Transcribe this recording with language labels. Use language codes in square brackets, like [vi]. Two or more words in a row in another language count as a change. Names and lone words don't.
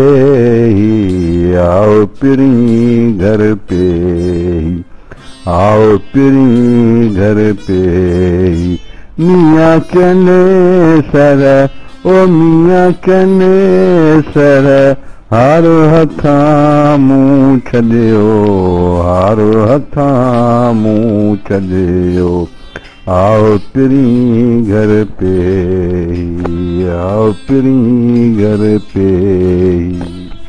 [hi] आओ पिरी घर पे ही, आओ पिरी घर पे ही। [sd] मियाँ चने सर, ओ मियाँ चने सर, हारू हथां मूं छॾियो, हारू हथां मूं छॾियो। [hi] आओ पिरी घर पे ही, आओ पिरी घर पे ही।